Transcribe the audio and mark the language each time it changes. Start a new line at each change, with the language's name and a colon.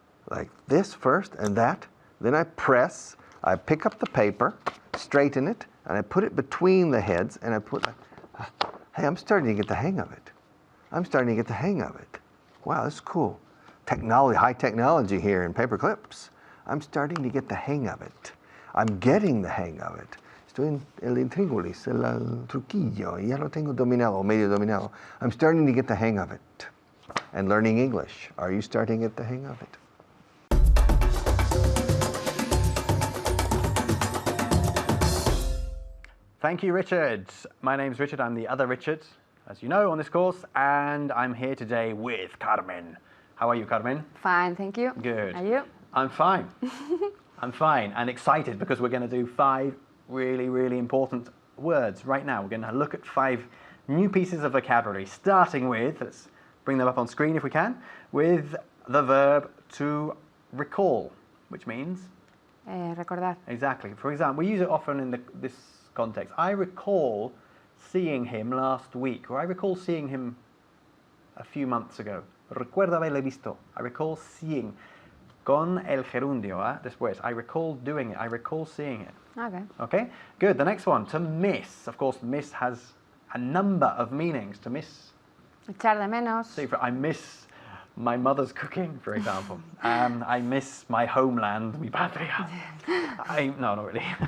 English: Like this first, and that. Then I press. I pick up the paper, straighten it, and I put it between the heads, and I put. Hey, I'm starting to get the hang of it. I'm starting to get the hang of it. Wow, this is cool. Technology, high technology here in paper clips. I'm starting to get the hang of it. I'm getting the hang of it.
Spanish: Estoy en el intríngulis, el truquillo, ya lo tengo dominado, medio dominado.
English: I'm starting to get the hang of it. And learning English, are you starting to get the hang of it? Thank you, Richard. My name's Richard. I'm the other Richard, as you know, on this course, and I'm here today with Carmen. How are you, Carmen? Fine, thank you. Good. Are you? I'm fine. I'm fine and excited because we're going to do 5 really, really important words right now. We're going to look at 5 new pieces of vocabulary, starting with, let's bring them up on screen if we can, with the verb to recall, which means?
Spanish: Recordar.
English: Exactly. For example, we use it often in this context. I recall seeing him last week, or I recall seeing him a few months ago.
Spanish: Recuerdo haberle visto.
English: I recall seeing.
Spanish: Con el gerundio, después.
English: I recall doing it. I recall seeing it. Okay. Okay? Good. The next one, to miss. Of course, miss has a number of meanings. To miss.
Spanish: Echar de menos.
English: See, I miss my mother's cooking, for example. I miss my homeland,
Spanish: mi patria.
English: No, not really.